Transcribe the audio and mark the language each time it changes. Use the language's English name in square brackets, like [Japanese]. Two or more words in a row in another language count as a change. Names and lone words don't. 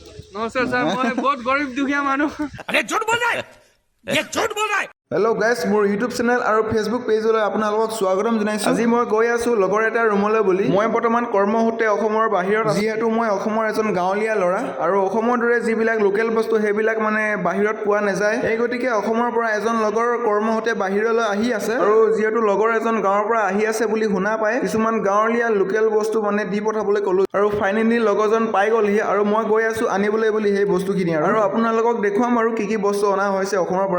[Hindi] नमस्कार सर मैं बहुत गरीब दुखिया मानुह अरे झूठ बोल रहा है ये झूठ बोल रहा है [English] hello guys [Assamese] মোৰ ইউটিউব চেনেল আৰু ফেচবুক পেজলৈ আপোনালোকক স্বাগতম জনাইছো। আজি মই গৈ আছো লগৰ এটা ৰুমলৈ বুলি। মই বৰ্তমান কৰ্মসূত্ৰে অসমৰ বাহিৰত আছো। যিহেতু মই অসমৰ এজন গাঁৱলীয়া ল'ৰা আৰু অসমৰ দৰে যিবিলাক লোকেল বস্তু সেইবিলাক মানে বাহিৰত পোৱা নাযায়। এই গতিকে অসমৰ পৰা এজন লগৰ কৰ্মসূত্ৰে বাহিৰলৈ আহি আছে আৰু যেহেতু লগৰ এজন গাঁৱৰ পৰা আহি আছে বুলি শুনা পাই কিছুমান গাঁৱলীয়া লোকেল বস্তু মানে দি পঠাবলৈ ক'লো আৰু ফাইনেলি লগৰজন পাই গ'লহি আৰু মই গৈ আছো আনিবলৈ বুলি সেই বস্তুখিনি আৰু আপোনালোকক দেখুৱাম আৰু কি বস্তু অনা হৈছে অসমৰ পৰা।